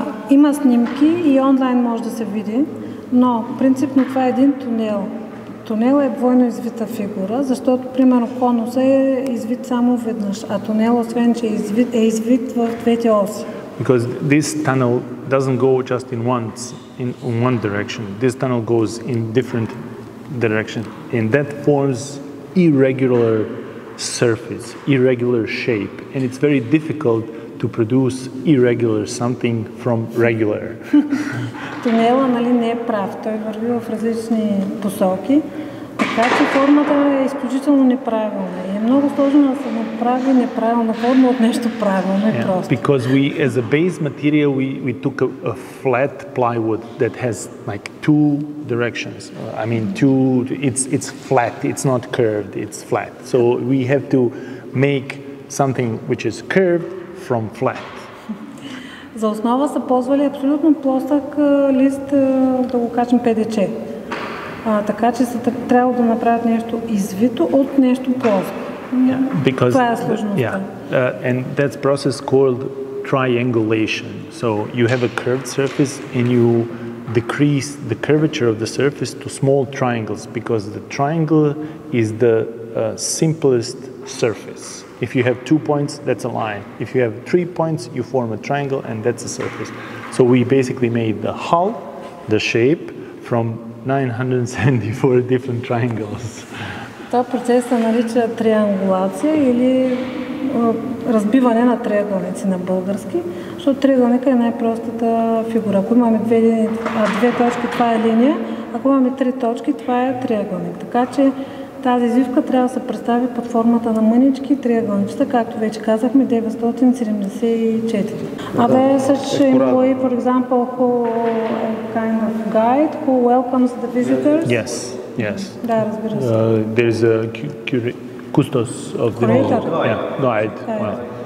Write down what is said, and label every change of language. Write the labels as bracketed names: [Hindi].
[Bulgarian] Има снимки и онлайн може да се види, но принципно това е един тунел. Тунел е двойно извита фигура, защото примерно конуса е извит само веднъж, а тунел, освен че е извит в двете оси. [English] Because this tunnel doesn't go just in one direction. This tunnel goes in different directions, and that forms irregular surface, irregular shape, and it's very difficult to produce irregular something from regular. [Bulgarian] Тунела, не е прав, той върви в различни посоки, така че формата е изключително неправилна. И е много сложно да се направи неправилна форма от нещо правилно, не просто. [English] Because we, as a base material, we took a flat plywood that has like two directions. I mean, it's flat, it's not curved, it's flat. So we have to make something which is curved from flat. [Bulgarian] За основа са ползвали абсолютно плосък лист, да го кажем ПДЧ. Така че са трябва да направят нещо извито от нещо плоско. Това е сложността. [English] And that's process called triangulation. So you have a curved surface and you decrease the curvature of the surface to small triangles, because the triangle is the simplest surface. If you have 2 points, that's a line. If you have 3 points, you form a triangle, and that's a surface. So we basically made the hull, the shape, from 974 different triangles. [Bulgarian] Този процес се нарича триангулация или разбиване на триъгълници на български, защото триъгълника е най-простата фигура. Ако имаме две точки, това е линия, ако имаме 3 точки, това е триъгълник. Така че тази извивка трябва да се представи под формата на мънички триъгълничета, както вече казахме, 974. [English] There is such employee, for example, who kind of guide, who welcomes the visitors? Yes. [Bulgarian] Да, разбира се. [English] There's a custos of the guide.